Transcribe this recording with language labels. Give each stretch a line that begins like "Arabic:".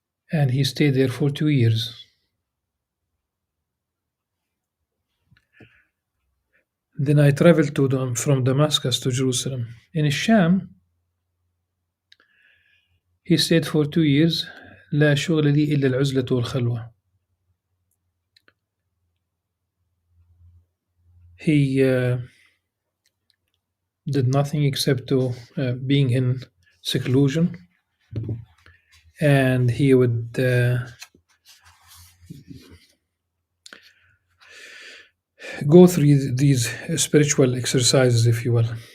English: And he stayed there for 2 years. Then I traveled from Damascus to Jerusalem. In Sham, he stayed for 2 years.
Arabic: لا شغل لي إلا العزلة والخلوة.
English: He did nothing except to being in seclusion, and he would go through these spiritual exercises, if you will.